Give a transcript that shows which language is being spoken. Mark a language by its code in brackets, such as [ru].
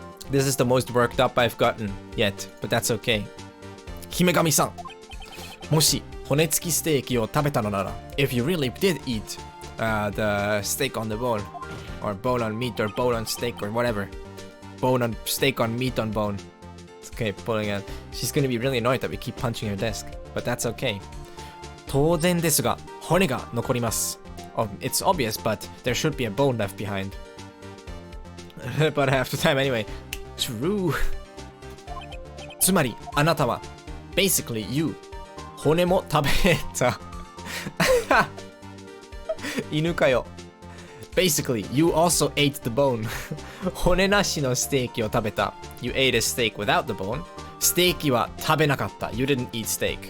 [en] This is the most worked up I've gotten yet, but that's okay. Himegami-san, [ja] もし骨付きステーキを食べたのなら [en] if you really did eat the steak on the bone, or bone on meat, or bone on steak, or whatever. Bone on steak on meat on bone. It's okay, pulling out. She's gonna be really annoyed that we keep punching her desk, but that's okay. [ja] 当然ですが、骨が残ります。 [en] Oh, it's obvious, but there should be a bone left behind. But half the time anyway. True. [ja] つまり、あなたは [en] basically you [ja] 骨も食べた犬かよ [en] Basically, you also ate the bone [ja] 骨なしのステーキを食べた [en] You ate a steak without the bone [ja] ステーキは食べなかった [en] You didn't eat steak.